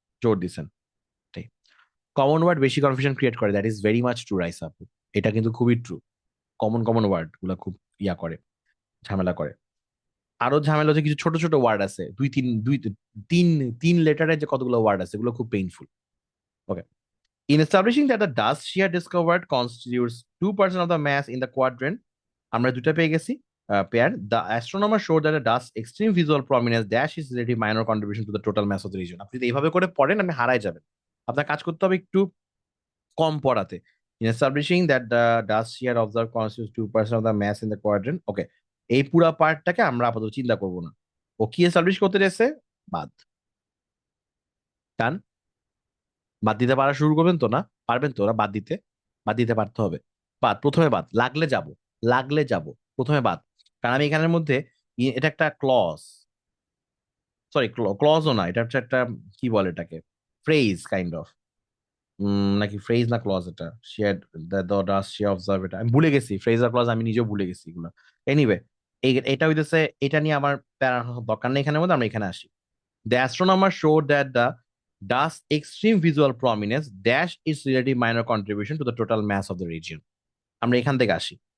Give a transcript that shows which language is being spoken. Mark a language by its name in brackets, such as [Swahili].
[Bangla] জোর দিচ্ছেন, ঠিক। কমন ওয়ার্ড বেশি কনফিউশন ক্রিয়েট করে, [English] that is very much true [Bangla] rice আপু। এটা কিন্তু খুবই ট্রু। কমন ওয়ার্ড গুলা খুব ইয়া করে, ঝামেলা করে। আরো ঝামেলা হচ্ছে কিছু ছোট ছোট ওয়ার্ড আছে, তিন তিন লেটারের যে কতগুলো ওয়ার্ড আছে, এগুলো খুব painful. [English] okay, in establishing that the dust she had discovered constitutes 2% of the mass in the quadrant, [Bangla] আমরা দুটো পেয়ে গেছি pair. [English] The astronomer showed that the dust extreme visual prominence dash is relative minor contribution to the total mass of the region. [Bangla] আপনি যদি এইভাবে করে পড়েন আপনি হারায় যাবেন। আপনার কাজ করতে হবে একটু কম পড়াতে। [English] In establishing that the dust she had observed constitutes 2% of the mass in the quadrant. Okay, [Bangla] এই পুরা পার্টটাকে আমরা আপাতত চিন্তা করব না। ও কি এস্টাবলিশ করতে চাইছে? বাদ। ডান। বাদ দিতে পারা শুরু করবেন তো? না পারবেন তো? ওরা বাদ দিতে, বাদ দিতে পারতে হবে। বাদ, প্রথমে বাদ, লাগলে যাব, লাগলে যাব, প্রথমে বাদ। কারণ আমি এখানের মধ্যে এটা একটা ক্লজ, সরি ক্লজও না, এটা হচ্ছে একটা, কি বলে এটাকে, ফ্রেজ কাইন্ড অফ, নাকি ফ্রেজ না ক্লজ এটা, [English] where does she observe, [Bangla] এটা আমি ভুলে গেছি, ফ্রেজ আর ক্লজ আমি নিজেও ভুলে গেছি এগুলো। এনিওয়ে, এটা হইতেছে, এটা নিয়ে আমার প্যারা দরকার নেই এখানের মধ্যে, আমরা এখানে আসি। [English] The astronomer showed that the dust's extreme visual prominence dash its relative minor contribution to the total mass of the region. [Bangla] আমরা এখান থেকে আসি।